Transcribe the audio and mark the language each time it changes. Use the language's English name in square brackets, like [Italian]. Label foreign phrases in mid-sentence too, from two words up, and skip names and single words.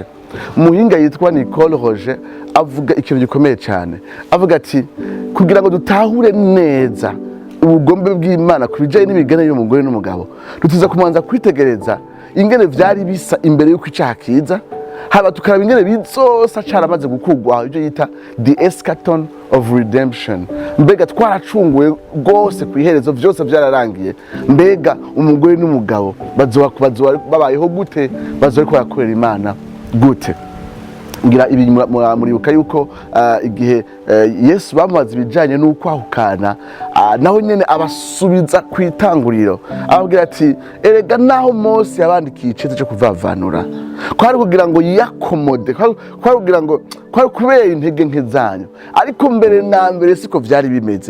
[Rundi] Umuhinga yitwa Nicole Roger avuga ikintu gikomeye cyane, avuga ati kugira ngo dutahure neza ubugombe bw'Imana ku bijanye n'imigenderanire y'umugore n'umugabo, tuza kumanza kwitegereza ingene vyari bisa imbere y'uko icaha kiza, haba tukaraba ingene bizosa caramaze gukugwa ibyo yita [English] the eschaton of redemption. [Rundi] Mbega twaracunguwe rwose kw'iherezo, vyose vyararangiye. Mbega umugore n'umugabo babayeho gute? Bazoriko barakorera Imana gute? Ngira ibi muribuka yuko igihe Yesu bamubaza ibijanye n'ukwahukana, naho nyene abasubiza kw'Itanguriro, ababwira ati erega naho Mose yabandikiye icete cyo kuvavanura, kwari kugira ngo yakomode, kwari kugira ngo kwari kubera intege nke zanyu, ariko mbere na mbere siko vyari bimeze.